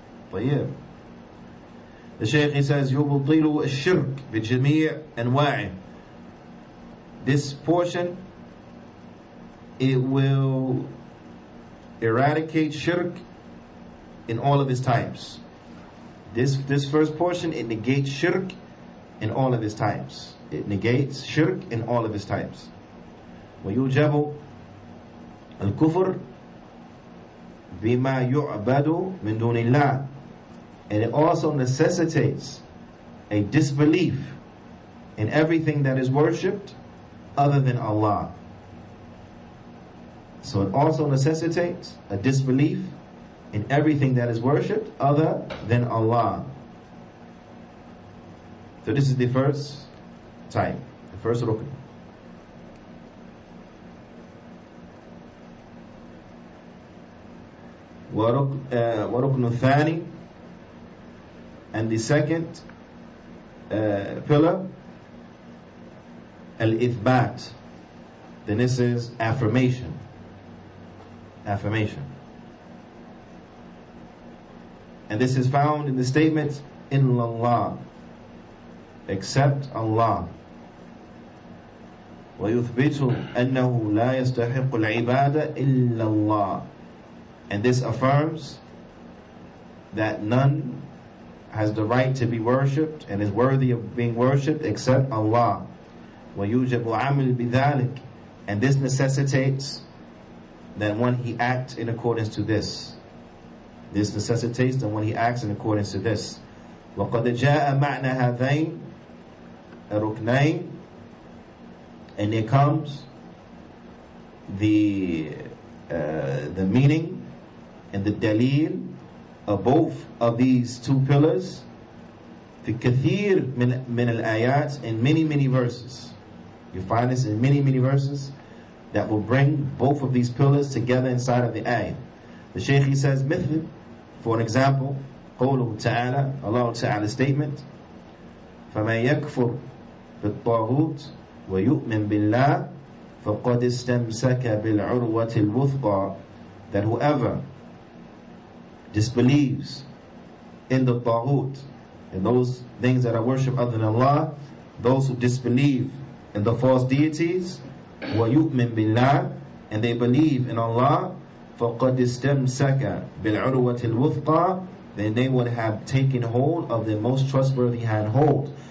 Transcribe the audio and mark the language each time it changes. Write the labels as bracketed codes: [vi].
[en] But yeah, the Shaykh, he says, [ar] يُبْطِلُ الشِّرْكِ بِجَمِيعِ أَنْوَاعِهِ. [en] This portion it will eradicate shirk in all of its types. This first portion, it negates shirk in all of its types. It negates shirk in all of its types. [ar] ويوجب الكفر بما يعبد من دون الله. [en] And it also necessitates a disbelief in everything that is worshipped other than Allah. So it also necessitates a disbelief in everything that is worshipped other than Allah. So this is the first type, the first rukn. [ar] وركن الثاني, [en] and the second pillar, al-ithbat. Then this is affirmation. Affirmation. And this is found in the statement, illallah, except Allah. [ar] ويثبت أنه لا يستحق العبادة إلا الله. [en] And this affirms that none has the right to be worshipped and is worthy of being worshipped except Allah. [ar] ويوجب عمل بذلك. [en] And this necessitates that one he act in accordance to this. This necessitates that when he acts in accordance to this. [ar] وَقَدْ جَاءَ مَعْنَ هَذَيْنِ الرُّكْنَيْنِ. [en] And there comes the meaning and the dalil of both of these two pillars [ar] في كثير من الآيات, [en] in many verses. You find this in many verses that will bring both of these pillars together inside of the ayah. The Shaykh, he says, [ar] مثل, [en] for an example, [ar] قوله تعالى, [en] Allah Ta'ala's statement, [ar] فَمَنْ يَكْفُرْ بِالطَّاغُوتِ وَيُؤْمِنْ بِاللَّهِ فَقَدْ اسْتَمْسَكَ بِالْعُرْوَةِ الْوُثْقَى. [en] That whoever disbelieves in the Taghut, in those things that are worshipped other than Allah, those who disbelieve in the false deities, [ar] وَيُؤْمِنْ بِاللَّهِ, [en] and they believe in Allah, [ar] فَقَدْ اسْتَمْسَكَ بِالْعُرْوَةِ الْوُثْقَى, [en] then they would have taken hold of the most trustworthy handhold.